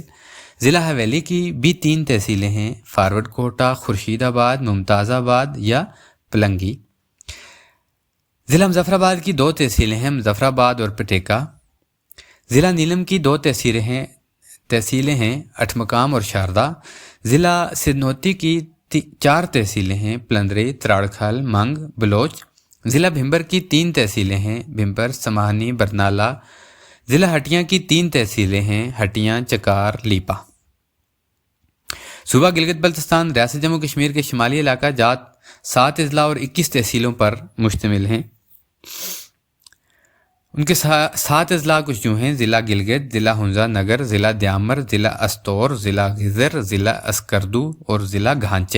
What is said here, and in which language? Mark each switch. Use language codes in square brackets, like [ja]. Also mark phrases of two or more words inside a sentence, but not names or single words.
[ur] ضلع حویلی کی بھی 3 تحصیلیں ہیں، فارورڈ کوٹا، خورشید آباد، ممتاز آباد یا پلنگی۔ ضلع مظفر آباد کی 2 تحصیلیں ہیں، مظفر آباد اور پٹیکا۔ ضلع نیلم کی 2 تحصیلیں ہیں، اٹھمقام اور شاردہ۔ ضلع سدنوتی کی 4 تحصیلیں ہیں، پلندری، تراڑکھل، منگ، بلوچ۔ ضلع بھمبر کی 3 تحصیلیں ہیں، بھمبر، سماہنی، برنالہ۔ ضلع ہٹیاں کی 3 تحصیلیں ہیں، ہٹیاں، چکار، لیپا۔ صوبہ گلگت بلتستان ریاست جموں کشمیر کے شمالی علاقہ جات 7 اضلاع اور 21 تحصیلوں پر مشتمل ہیں۔ ان کے 7 اضلاع کچھ یوں ہیں: ضلع گلگت، ضلع ہنزا نگر، ضلع دیامر، ضلع استور، ضلع غزر، ضلع اسکردو اور ضلع گھانچے۔